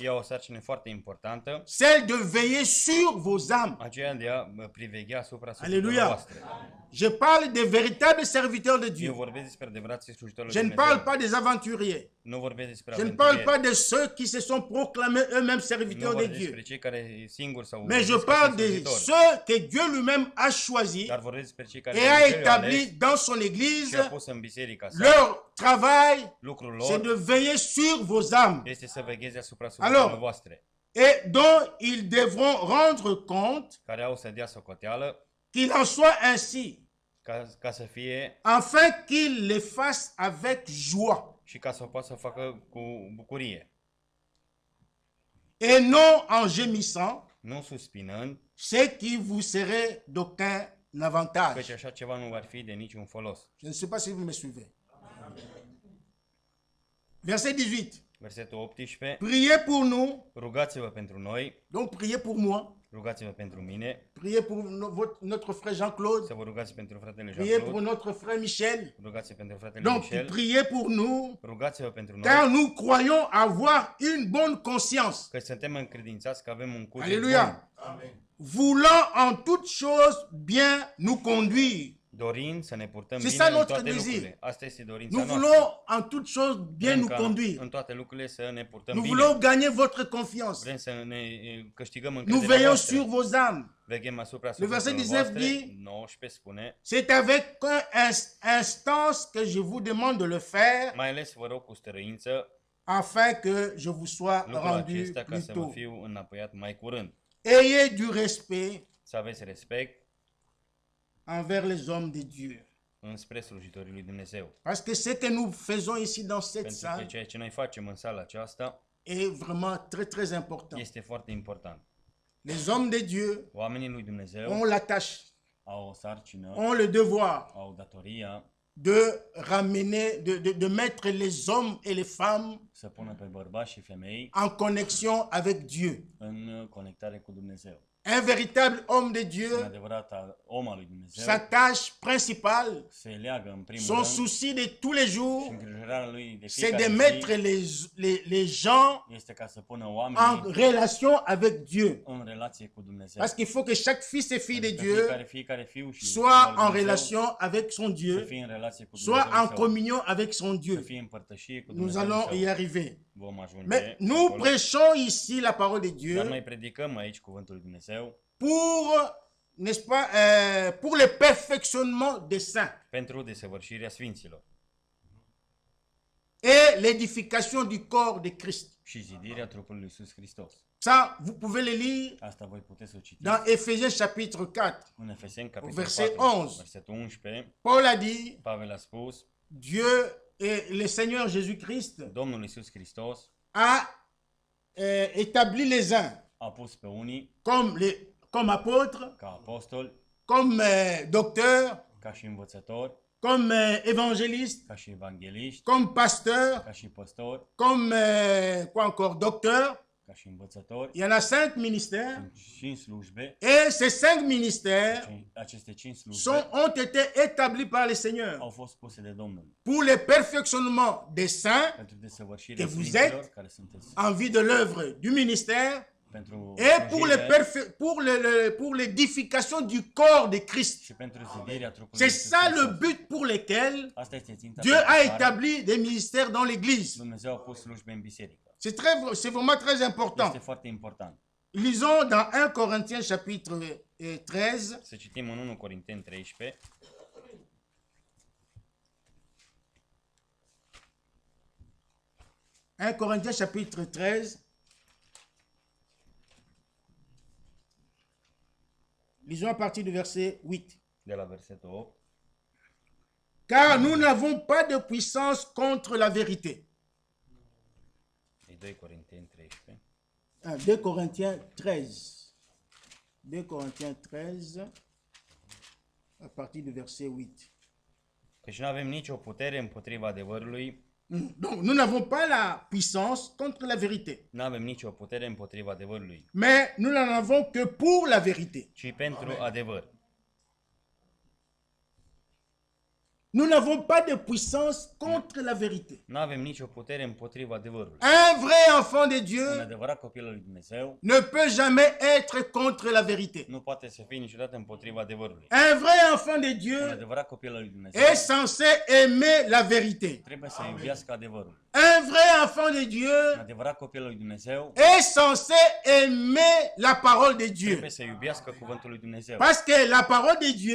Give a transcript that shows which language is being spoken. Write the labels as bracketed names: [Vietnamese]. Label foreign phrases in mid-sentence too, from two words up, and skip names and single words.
[Romanian] E o sarcină foarte importantă, [French] celle de veiller sur vos âmes. [Romanian] aceea de a priveghea asupra Aleluia. sufletelor voastre. [French] Je parle des véritables serviteurs de [Romanian] Eu [French] Dieu. [Romanian] vorbesc despre adevărații slujitori [French] Je [Romanian] lui [French] ne parle [Romanian] Dumnezeu. [French] pas des aventuriers. [Romanian] Nu vorbesc despre [French] Je ne parle [Romanian] aventurieri. [French] pas de ceux qui se sont proclamés eux-mêmes [Romanian] Nu [French] serviteurs de [Romanian] vorbesc despre [French] Dieu. [Romanian] cei care singuri sau [French] Mais je [Romanian] vorbesc ca [French] parle de [Romanian] slujitori. [French] ceux que Dieu lui-même a choisis [Romanian] Dar vorbesc despre cei care [French] et a [Romanian] Dumnezeu i-a [French] établi [Romanian] ales [French] dans son [Romanian] și [French] église. [Romanian] a pus în biserica sa. [French] Leur travail, [Romanian] Lucrul [French] c'est [Romanian] lor [French] de veiller sur vos âmes [Romanian] este să vegheze asupra sufletelor [French] Alors, [Romanian] voastre, [French] et dont ils devront rendre compte [Romanian] care au să dea socoteală [French] qu'il en soit ainsi, [Romanian] ca să fie [French] afin qu'ils le fassent avec joie [Romanian] și ca să o poată să facă cu bucurie, [French] et non en gémissant, [Romanian] nu suspinând, [French] ce qui vous serait d'aucun avantage. [Romanian] căci așa ceva nu ar fi de niciun folos. [French] Je ne sais pas si vous me suivez. Verset 18. [Romanian] Versetul 18: [French] Priez pour nous, [Romanian] Rugați-vă pentru noi, [French] donc priez pour moi, [Romanian] rugați-vă pentru mine, [French] priez pour notre frère Jean-Claude, [Romanian] să vă rugați pentru fratele [French] priez pour Jean-Claude, notre frère Michel. [Romanian] rugați-vă pentru fratele [French] Donc Michel, priez pour nous, [Romanian] rugați-vă pentru [French] car [Romanian] noi, [French] nous croyons avoir une bonne conscience, [Romanian] că suntem încredințați că avem un cuget [French] Alléluia. [Romanian] bun, [French] voulant en toutes choses bien nous conduire. [Romanian] dorind să ne purtăm [French] C'est [Romanian] bine [French] ça [Romanian] în [French] notre [Romanian] toate [French] désir. [Romanian] lucrurile. Asta este dorința [French] Nous [Romanian] noastră. [French] voulons en toutes choses bien [Romanian] Vrem [French] nous [Romanian] ca [French] conduire. [Romanian] în toate lucrurile să ne purtăm [French] Nous [Romanian] bine. [French] voulons gagner votre confiance. [Romanian] Vrem să ne câștigăm [French] Nous [Romanian] încrederea [French] veillons sur [Romanian] voastră. [French] vos âmes. [Romanian] Veghem asupra [French] Le verset [Romanian] sufletelor [French] 19 [Romanian] voastre. [French] dit, [Romanian] 19 spune: [French] C'est avec instance que je vous demande de le faire, [Romanian] mai ales vă rog cu stăruință [French] afin que je vous sois [Romanian] lucrul [French] rendu [Romanian] acesta ca [French] plus [Romanian] să vă [French] tôt. [Romanian] fiu înapoiat mai curând. [French] Ayez du respect [Romanian] Să aveți respect [French] envers les hommes de Dieu. [Romanian] înspre slujitorii lui Dumnezeu. [French] Parce que ce que nous faisons ici dans cette [Romanian] Pentru că [French] salle [Romanian] ceea ce noi facem în sala aceasta [French] est vraiment très important. [Romanian] este foarte important. [French] Les hommes de Dieu [Romanian] Oamenii lui Dumnezeu [French] ont la tâche, [Romanian] au o sarcină, [French] ont le devoir [Romanian] au datoria [French] de ramener, de mettre les hommes et les femmes [Romanian] să pună pe bărbați și femei [French] en connexion avec Dieu. [Romanian] în conectare cu Dumnezeu. [French] Un véritable homme de [Romanian] Un [French] Dieu, [Romanian] adevărat om al lui Dumnezeu [French] sa tâche principale, [Romanian] se leagă în primul [French] son [Romanian] rând [French] souci de tous les [Romanian] și [French] jours, [Romanian] îngrijorarea lui de [French] c'est [Romanian] fiecare [French] de mettre [Romanian] zi [French] les gens [Romanian] este ca să pună [French] en [Romanian] oamenii [French] relation avec Dieu. [Romanian] în relație cu Dumnezeu. [French] Parce qu'il faut que chaque fils et fille de [Romanian] Adică [French] Dieu [Romanian] fiecare fiu și [French] soit [Romanian] fiul lui [French] en [Romanian] Dumnezeu [French] relation avec son [Romanian] să [French] Dieu, [Romanian] fie în relație cu [French] soit [Romanian] Dumnezeu [French] en communion avec son [Romanian] să [French] Dieu. [Romanian] fie în părtășie cu [French] Nous [Romanian] Dumnezeu. [French] allons y arriver. [Romanian] Vom ajunge [French] Mais nous [Romanian] acolo. [French] prêchons ici la parole de [Romanian] Dar [French] Dieu [Romanian] noi predicăm aici cuvântul lui Dumnezeu [French] pour, n'est-ce pas, pour le perfectionnement des saints [Romanian] pentru desăvârșirea sfinților [French] et l'édification du corps de Christ. [Romanian] și zidirea trupului lui Iisus Hristos. [French] Ça, vous pouvez le lire [Romanian] Asta voi puteți să o citiți [French] dans Éphésiens chapitre 4. [Romanian] în Efeseni, capitolul [French] verset [Romanian] 4, [French] 11. [Romanian] versetul 11. [French] Paul a dit, [Romanian] Pavel a spus, [French] Dieu le Seigneur Jésus-Christ [Romanian] Domnul Iisus Hristos [French] a établi les uns [Romanian] a pus pe unii [French] comme apôtres, [Romanian] ca apostoli, [French] comme docteurs, [Romanian] ca și învățători, [French] comme évangélistes, [Romanian] ca și evangeliști, [French] comme pasteurs, [Romanian] ca și păstori, [French] comme quoi encore, docteurs. [Romanian] ca și învățători. [French] Il y en a 5 ministères. [Romanian] Sunt 5 slujbe. [French] Et ces 5 ministères [Romanian] Aceste 5 slujbe [French] ont été établis par le Seigneur [Romanian] au fost puse de Domnul [French] pour le perfectionnement des saints [Romanian] pentru desăvârșirea [French] que vous [Romanian] sfinților [French] êtes [Romanian] care sunteți, [French] en vue de l'œuvre du ministère [Romanian] pentru [French] et [Romanian] slujire [French] pour l'édification du corps de Christ. [Romanian] și pentru zidirea trupului. [French] C'est ça le but pour lequel [Romanian] Asta este ținta [French] Dieu [Romanian] pentru [French] a [Romanian] care [French] établi des ministères dans l'Église. [Romanian] Dumnezeu a pus slujbe în biserică. [French] C'est vraiment très important. [Romanian] Este foarte important. [French] Lisons dans 1 Corinthiens chapitre 13. [Romanian] Să citim în 1 Corinteni 13. [French] Un Corinthiens chapitre 13. Lisons à partir du verset 8. [Romanian] De la versetul 8. [French] Car nous n'avons pas de puissance contre la vérité. [Romanian] E 2 Corinteni 13. [French] 2 Corinthiens 13. 2 Corinthiens 13, à partir du verset 8. [Romanian] Căci nu avem nicio putere împotriva adevărului. [French] Donc, nous n'avons pas la puissance contre la vérité. [Romanian] Nu avem nicio putere împotriva adevărului, [French] Mais nous n'en avons que pour la vérité. [Romanian] ci pentru adevăr. [French] Nous n'avons pas de puissance contre la vérité. [Romanian] Nu avem nicio putere împotriva adevărului. [French] Un vrai enfant de [Romanian] Un [French] Dieu [Romanian] adevărat copil al lui Dumnezeu [French] ne peut jamais être contre la vérité. [Romanian] nu poate să fie niciodată împotriva adevărului. [French] Un vrai enfant de [Romanian] Un [French] Dieu [Romanian] adevărat copil al lui Dumnezeu [French] est censé aimer la vérité. [Romanian] trebuie să iubească adevărul. [French] Un vrai enfant de [Romanian] Un [French] Dieu [Romanian] adevărat copil al lui Dumnezeu [French] est censé aimer la parole de Dieu. [Romanian] trebuie să iubească cuvântul lui Dumnezeu. [French] Parce que la parole de Dieu,